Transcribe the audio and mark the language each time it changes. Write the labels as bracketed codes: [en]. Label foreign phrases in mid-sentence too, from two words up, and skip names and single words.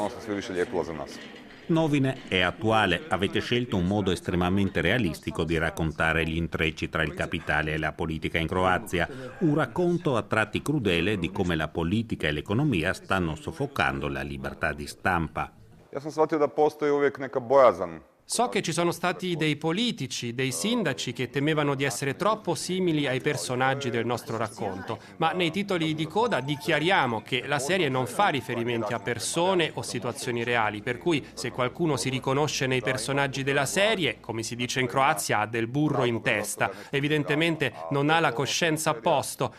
[it] Novine è attuale, avete scelto un modo estremamente realistico di raccontare gli intrecci tra il capitale e la politica in Croazia, un racconto a tratti crudele di come la politica e l'economia stanno soffocando la libertà di stampa. [hr] Ja sam shvatio da postoji uvijek neka bojazan. [it] So che ci sono stati dei politici, dei sindaci che temevano di essere troppo simili ai personaggi del nostro racconto, ma nei titoli di coda dichiariamo che la serie non fa riferimenti a persone o situazioni reali, per cui se qualcuno si riconosce nei personaggi della serie, come si dice in Croazia, ha del burro in testa, evidentemente non ha la coscienza a posto.